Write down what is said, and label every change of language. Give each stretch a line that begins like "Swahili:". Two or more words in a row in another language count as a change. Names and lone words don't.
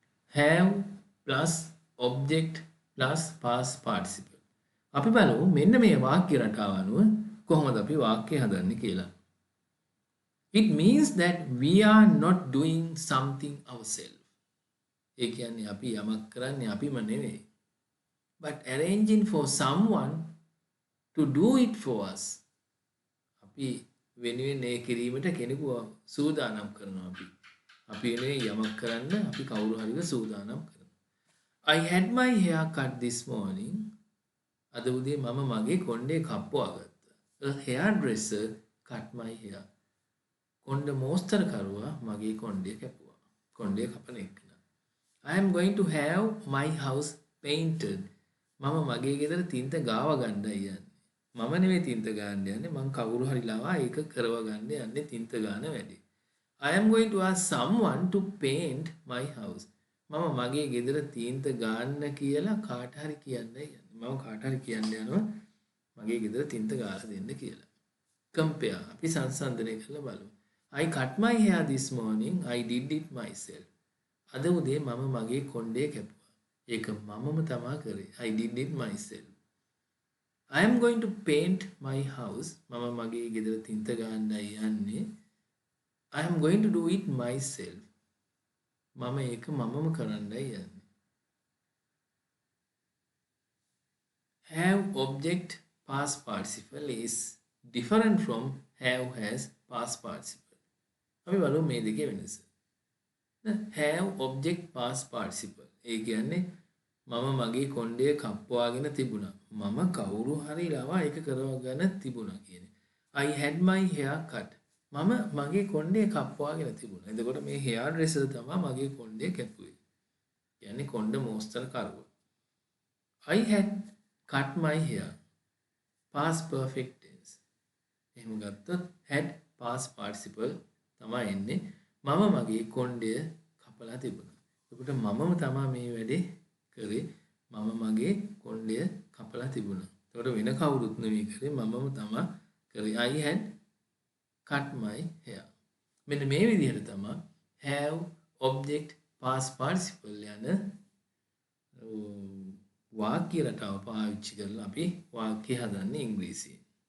English: have plus object plus past participle.
Sinhala: අපි බලමු මෙන්න මේ වාක්‍ය රටාව අනුව කොහොමද අපි වාක්‍ය හදන්නේ කියලා.
English: It means that we are not doing something ourselves.
Sinhala: ඒ කියන්නේ අපි යමක් කරන්නේ අපිම නෙවෙයි.
English: But arranging for someone to do it for us.
Sinhala: අපි වෙනුවෙන් ඒ කිරීමට කෙනෙකු සූදානම් කරනවා අපි. අපි වෙනුවෙන් යමක් කරන්න අපි කවුරු හරිව සූදානම් කරනවා.
English: I had my hair cut this morning.
Sinhala: අද උදේ මම මගේ කොණ්ඩේ කප්පුවා ගත්තා.
English: A hairdresser cut my hair.
Sinhala: කොණ්ඩ මෝස්තරකරුවා මගේ කොණ්ඩේ කැපුවා. කොණ්ඩේ කපන එක.
English: I am going to have my house painted.
Sinhala: මම මගේ ගෙදර තින්ත ගාව ගන්නයි යන්නේ. මම නෙවෙයි තින්ත ගන්න යන්නේ. මං කවුරු හරි ලාවා ඒක කරව ගන්න යන්නේ තින්ත ගන්න වැඩි.
English: I am going to ask someone to paint my house.
Sinhala: මම මගේ ගෙදර තින්ත ගන්න කියලා කාට හරි කියන්නයි යන්නේ. මම කාට හරි කියන්න යනවා මගේ ගෙදර තින්ත ගාලා දෙන්න කියලා. compare අපි සංසන්දනය කරලා බලමු.
English: I cut my hair this morning. I did it myself.
Sinhala: අද උදේ මම මගේ කොණ්ඩේ කැපුවා. ඒක මමම තමා කරේ.
English: I did it myself. I am going to paint my house.
Sinhala: මම මගේ ගෙදර තින්ත ගන්නයි යන්නේ.
English: I am going to do it myself.
Sinhala: මම ඒක මමම කරන්නයි යන්නේ.
English: Have object past participle is different from have has past participle.
Sinhala: අපි බලමු මේ දෙකේ වෙනස.
English: have object past participle.
Sinhala: ඒ කියන්නේ මම මගේ කොණ්ඩේ කප්පවාගෙන තිබුණා. මම කවුරු හරි ලාවා ඒක කරවගෙන තිබුණා කියන්නේ.
English: I had my hair cut.
Sinhala: මම මගේ කොණ්ඩේ කප්පවාගෙන තිබුණා. එතකොට මේ
English: hair dresser
Sinhala: තමයි මගේ කොණ්ඩේ කැපුවේ. කියන්නේ කොණ්ඩ මෝස්තර කරුවා.
English: I had cut my hair. Past perfect tense.
Sinhala: එහෙම ගත්තොත්
English: had past participle
Sinhala: තමයි එන්නේ. මම මගේ කොණ්ඩය කපලා තිබුණා. එතකොට මමම තමයි මේ වැඩේ කරේ. මම මගේ කොණ්ඩය කපලා තිබුණා. එතකොට වෙන කවුරුත් නෙවෙයි කරේ මමම තමයි කරේ.
English: I had cut my hair.
Sinhala: මෙන්න මේ විදිහට තමයි
English: have object past participle
Sinhala: යන වාක්‍ය රටාව පාවිච්චි කරලා අපි වාක්‍ය හදන්නේ ඉංග්‍රීසියෙන්.